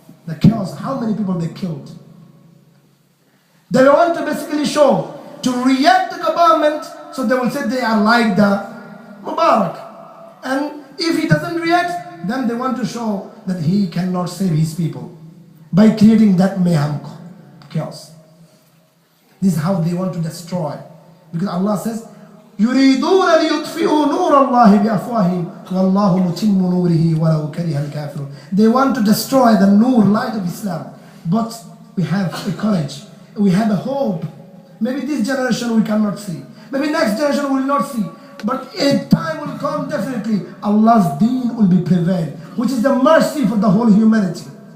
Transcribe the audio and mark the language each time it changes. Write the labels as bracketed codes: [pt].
[en] The chaos, how many people they killed. They want to basically show, to react to the government, so they will say they are like the Mubarak. And if he doesn't react, then they want to show that he cannot save his people by creating that mayhem, chaos. This is how they want to destroy. Because Allah says, [ar] يُرِيدُونَ لِيُطْفِئُوا نُورَ اللَّهِ بِأَفْوَاهِهِمْ وَاللَّهُ مُتِمُّ نُورِهِ وَلَوْ كَرِهَ الْكَافِرُونَ. [en] They want to destroy the nur, light of Islam. But we have a courage. We have a hope. Maybe this generation we cannot see. Maybe next generation we will not see. But a time will come, definitely, Allah's deen will be prevailed, which is the mercy for the whole humanity.